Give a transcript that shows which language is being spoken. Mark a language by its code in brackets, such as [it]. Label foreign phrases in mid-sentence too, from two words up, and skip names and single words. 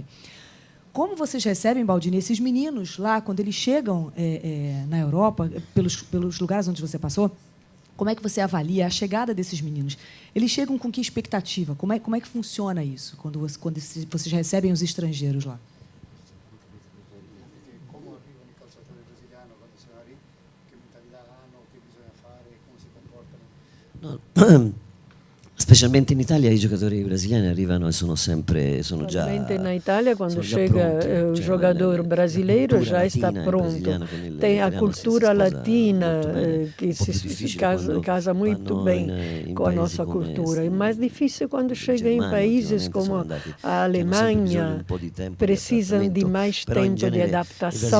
[pt] Como vocês recebem, Baldini, esses meninos lá, quando eles chegam na Europa, pelos lugares onde você passou, como é que você avalia a chegada desses meninos? Eles chegam com que expectativa? Como é que funciona isso, quando vocês recebem os estrangeiros lá? [it] Como arriva no calciatore brasiliano quando si va lì? Che mentalità hanno? Che bisogna fare? Come si comportano? Specialmente in Italia i giocatori brasiliani arrivano e sono già [pt] na Itália, quando chega o jogador brasileiro, já está pronto. Tem a cultura latina que se casa muito bem com a nossa cultura. É mais difícil quando chega em países como a Alemanha, precisam de mais tempo de adaptação.